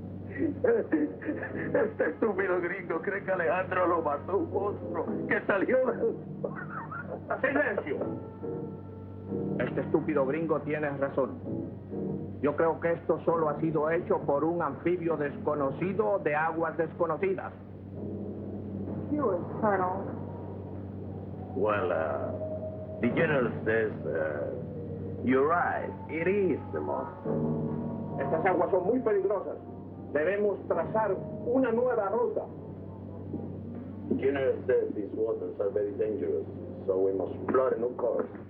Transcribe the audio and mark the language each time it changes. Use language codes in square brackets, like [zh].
[es] Este estúpido gringo cree que Alejandro lo mató un monstruo que salió del... ¡Silencio! Este estúpido gringo tiene razón. Yo creo que esto solo ha sido hecho por un anfibio desconocido de aguas desconocidas. [en] Yours, Colonel. Well, the general says, you're right. It is the monster. [es] Estas aguas son muy peligrosas. Debemos trazar una nueva ruta. [en] The general says these waters are very dangerous, so we must plot a new course.